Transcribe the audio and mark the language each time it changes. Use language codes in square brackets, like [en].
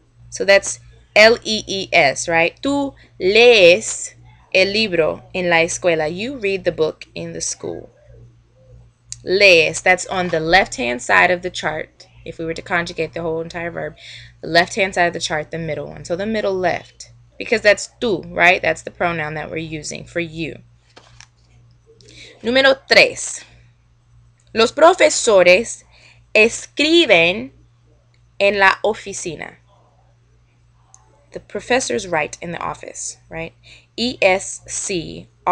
[en] So that's L-E-E-S, right? [es] Tú lees el libro en la escuela. [en] You read the book in the school. Lees, that's on the left-hand side of the chart. If we were to conjugate the whole entire verb, the left-hand side of the chart, the middle one. So the middle left. Because that's tú, right? That's the pronoun that we're using for you. [es] Número 3. Los profesores escriben en la oficina. [en] The professors write in the office, right? E-S-C-R-I-V-E-N.